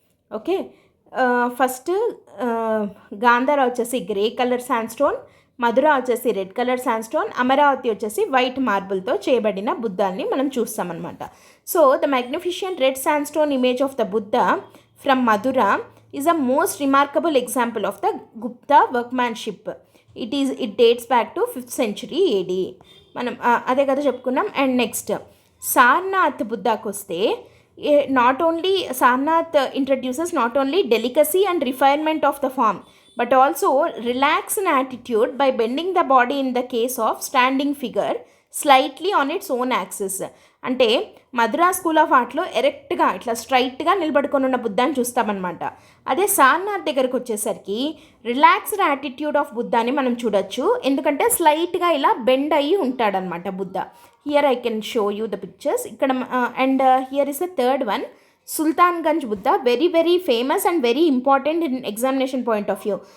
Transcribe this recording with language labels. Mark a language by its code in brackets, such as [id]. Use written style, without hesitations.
[te] Okay, first Gandhara వచ్చేసి grey colour sand stone, మధుర వచ్చేసి red colour sand stone, Amaravati వచ్చేసి white మార్బుల్తో చేయబడిన బుద్ధాన్ని మనం చూస్తామన్నమాట. [en] So the magnificent red sandstone image of the Buddha from Mathura is a most remarkable example of the Gupta workmanship. It dates back to 5th century AD. [te] మనం అదే కదా చెప్పుకున్నాం. [en] and next [te] Sarnath బుద్ధాకి వస్తే, [en] Not only Sarnath introduces not only delicacy and refinement of the form but also relaxed attitude by bending the body in the case of standing figure slightly on its own axis. [te] అంటే Madhura school of ఆర్ట్లో ఎరెక్ట్గా ఇట్లా స్ట్రైట్గా నిలబడుకొని ఉన్న బుద్ధాన్ని చూస్తామన్నమాట. అదే సారనాథ్ దగ్గరకు వచ్చేసరికి relaxed attitude of బుద్ధాని మనం చూడొచ్చు, ఎందుకంటే స్లైట్గా ఇలా బెండ్ అయ్యి ఉంటాడనమాట Buddha. [en] Here I can show you the pictures ఇక్కడ. And here is the third one, Sultanganj Buddha, very famous and very important in examination point of view.